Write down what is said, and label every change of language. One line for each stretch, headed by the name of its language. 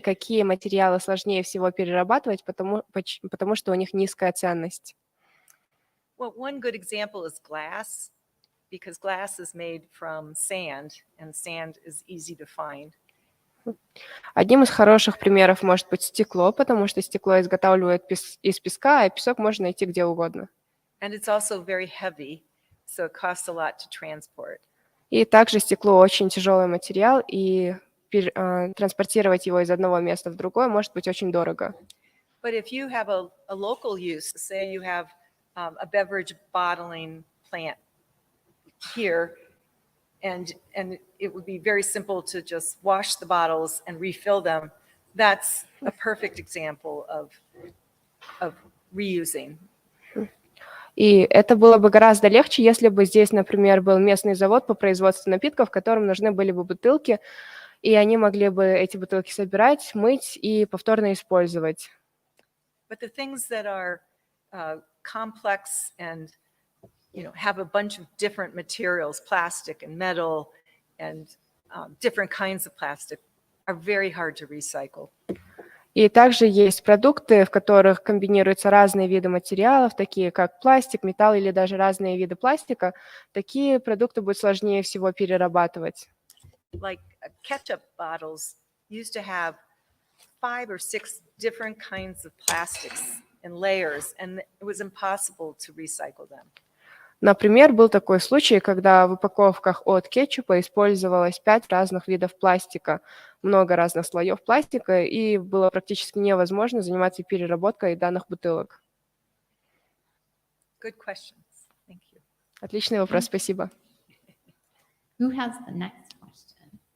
Russian: Какие материалы сложнее всего перерабатывать, потому что у них низкая ценность?
English: Well, one good example is glass, because glass is made from sand, and sand is easy to find.
Russian: Одним из хороших примеров может быть стекло, потому что стекло изготавливают из песка, а песок можно найти где угодно.
English: And it's also very heavy, so it costs a lot to transport.
Russian: И также стекло очень тяжелый материал, и транспортировать его из одного места в другое может быть очень дорого.
English: But if you have a local use, say you have a beverage bottling plant here, and it would be very simple to just wash the bottles and refill them, that's a perfect example of reusing.
Russian: И это было бы гораздо легче, если бы здесь, например, был местный завод по производству напитков, которым нужны были бы бутылки, и они могли бы эти бутылки собирать, мыть и повторно использовать.
English: But the things that are complex and have a bunch of different materials, plastic and metal and different kinds of plastic, are very hard to recycle.
Russian: И также есть продукты, в которых комбинируются разные виды материалов, такие как пластик, металл или даже разные виды пластика. Такие продукты будет сложнее всего перерабатывать.
English: Like ketchup bottles used to have 5 or 6 different kinds of plastics in layers, and it was impossible to recycle them.
Russian: Например, был такой случай, когда в упаковках от кетчупа использовалось 5 разных видов пластика, много разных слоев пластика, и было практически невозможно заниматься переработкой данных бутылок.
English: Good questions. Thank you.
Russian: Отличный вопрос, спасибо.
English: Who has the next question?